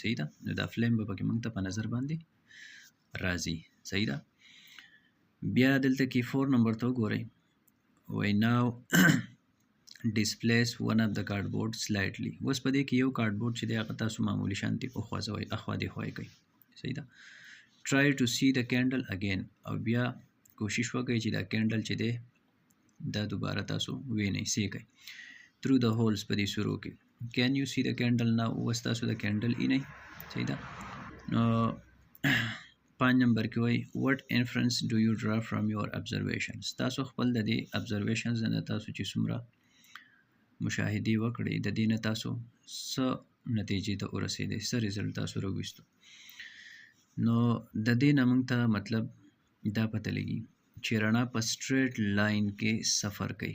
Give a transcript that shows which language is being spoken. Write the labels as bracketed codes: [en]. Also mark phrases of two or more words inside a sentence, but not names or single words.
[ps] صحیح ده. نو دا فلیم به پکې موږ ته په نظر باندې راځي. صحیح ده. بیا دلته کې 4 نمبر ته وګورئ. [en] وای now displace one of the cardboard slightly. [ps] اوس په دې کې یو کارډبورډ چې دی هغه تاسو معمولی شانتي وخوځوئ، اخوا دېخوا یې کوئ. صحیح ده. [en] try to see the candle again، [ps] او بیا کوشش وکړئ چې دا کینډل چې دی دا دوباره تاسو وینئ، سی کوئ [en] through the holes [ps] په دې سورو کې. [en] can you see the candle now، [ps] اوس تاسو د کینډل اینئ. صحیح ده. نو 5 نمبر کې وایي [en] what inference do you draw from your observations، [ps] تاسو خپل د دې observations نه تاسو چې څومره مشاهدې وکړئ د دې نه تاسو څه نتیجې ته ورسېدئ، څه ریزلټ تاسو راوویستو. نو د دې نه موږ ته مطلب دا پته لګي چې رڼا په سټریټ لاین کې سفر کوي.